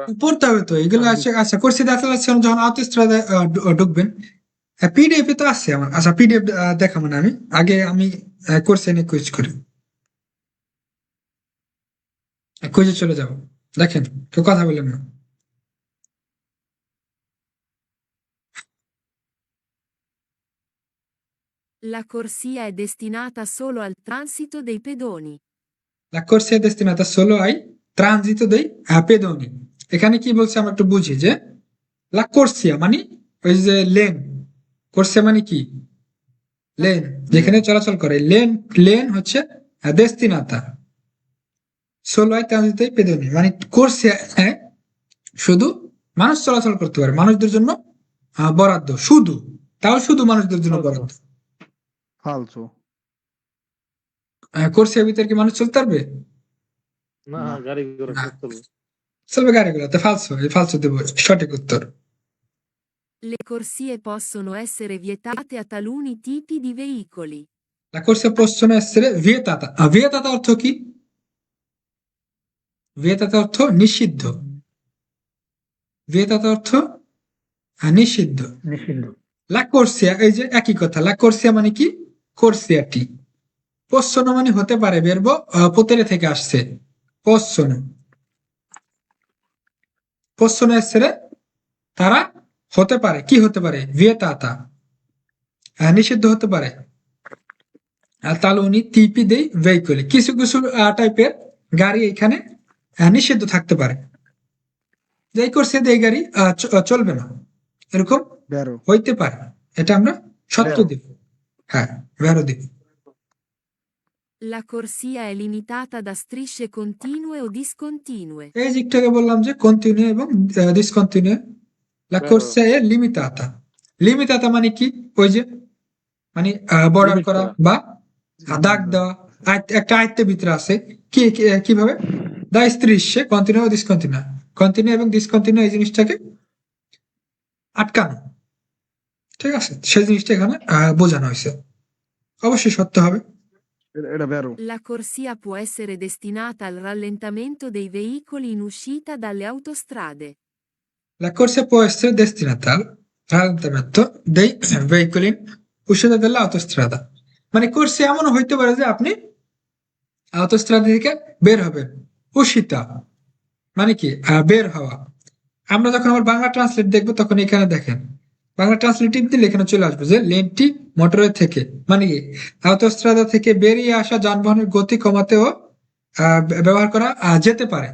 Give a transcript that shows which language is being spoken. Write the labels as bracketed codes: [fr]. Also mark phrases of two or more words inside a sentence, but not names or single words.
[bn] পড়তে হবে তো এগুলো আছে। আচ্ছা কোর্সে দেখা যখন আউটোস্ট্রাদায় ঢুকবেন, পিডিএফ এ তো আছে আমার। আচ্ছা পিডিএফ দেখা মানে আমি কোর্সে নিয়ে কুইজ করি, কুইজে চলে যাব। দেখেন কেউ কথা বলেন না। [it] La corsia è destinata solo al transito dei pedoni. La corsia è destinata solo ai transito dei pedoni। [bn] এখানে কি বলছে আমরা একটু বুঝি যে [it] la corsia [bn] মানে ওই যে লেন, কোর্সিয়া মানে কি লেন, যেখানে চলাচল করে। লেন হচ্ছে দেস্তিনাতা, [it] solo ai transito dei pedoni [bn] মানে কোর্সিয়া শুধু মানুষ চলাচল করতে পারে, মানুষদের জন্য বরাদ্দ শুধু, তাও শুধু মানুষদের জন্য Falso. বরাদ্দ। ফালসো। কোর্সিয়ার ভিতরে কি মানুষ চলতে পারবে? না, না। গাড়ি ঘোড়া না। সব চলবে। চলবে গাড়িগুলোতে, ফালসো, এই ফালসো দেবো সঠিক উত্তর। [it] Le corsie possono essere vietate a taluni tipi di veicoli. La corsia possono essere vietata. [bn] Vietata অর্থ কি? vietata অর্থ নিষিদ্ধ। vietata অর্থ নিষিদ্ধ। নিষিদ্ধ। [it] La corsia, [bn] এই যে একই কথা, [it] la corsia [bn] মানে কি? কোর্সিয়াটি। possono মানে হতে পারে, [it] verbo potere [bn] থেকে আসছে, possono। [it] possono essere [bn] তারা হতে পারে, কি হতে পারে? vietata নিষিদ্ধ হতে পারে। আর [it] taluni tipi dei veicoli, [bn] কিছু কিছু টাইপের গাড়ি এখানে নিষিদ্ধ থাকতে পারে, যে এই কোর্সে এই গাড়ি চলবে না, এরকম বেরো। হইতে পারে। এটা আমরা সত্য Vero. দিব, হ্যাঁ ভেরো দিব। [it] La corsia è limitata da strisce continue o discontinue. [bn] এই যে একটু আগে বললাম যে কন্টিনিউ এবং ডিসকন্টিনিউ। লা Vero. [it] corsia è limitata. [bn] লিমিটাতা মানে কি? ওই যে মানে বর্ডার Limit করা করা। বা দাগ দেওয়া, একটা আয়ত্তের ভিতরে আছে। কিভাবে? [it] da strisce continue [bn] ও ডিসকন্টিনিউ, কন্টিনিউ এবং ডিসকন্টিনিউ এই জিনিসটাকে আটকানো, ঠিক আছে? সেই জিনিসটা এখানে বোঝানো হয়েছে, অবশ্যই সত্য হবে। এটা বেরো। [it] La corsia può essere destinata al rallentamento dei veicoli in uscita dalle autostrade. La corsia può essere destinata al rallentamento dei veicoli in uscita dall'autostrada, [bn] মানে কোর্সে এমন হইতে পারে যে আপনি অটোস্ট্রাদা থেকে বের হবেন। উশিতা মানে কি? বের হওয়া। আমরা যখন আবার বাংলা ট্রান্সলেট দেখবো তখন এখানে দেখেন, বাংলা ট্রান্সলেট টিপ দিলে এখানে চলে আসবে যে লেনটি মোটরওয়ে থেকে, মানে কি অটোস্ট্রাদা থেকে বেরিয়ে আসা যানবাহনের গতি কমাতেও ব্যবহার করা যেতে পারে।